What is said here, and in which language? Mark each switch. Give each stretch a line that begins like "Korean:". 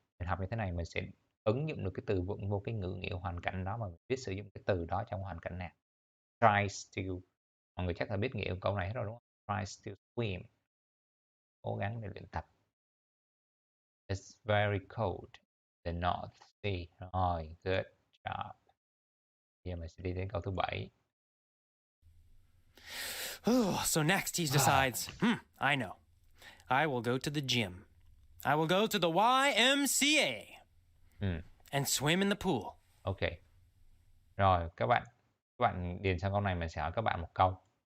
Vietnamese: Mình học như thế này mình sẽ ứng dụng được cái từ vựng vô cái ngữ nghĩa hoàn cảnh đó mà mình biết sử dụng cái từ đó trong hoàn cảnh nào.
English: Try still.
Vietnamese: Mọi người chắc là biết nghĩa của câu này hết rồi đúng không?
English: Try still swim.
Vietnamese: Cố gắng để luyện tập.
English: It's very cold. The North Sea. Rồi, good job.
Vietnamese: Giờ mình sẽ đi đến câu thứ 7.
English: So next he decides, I know. I will go to the gym. I will go to the YMCA and swim in the pool. Ok.
Vietnamese: Rồi, các bạn điền sang câu này mình sẽ hỏi các bạn một câu.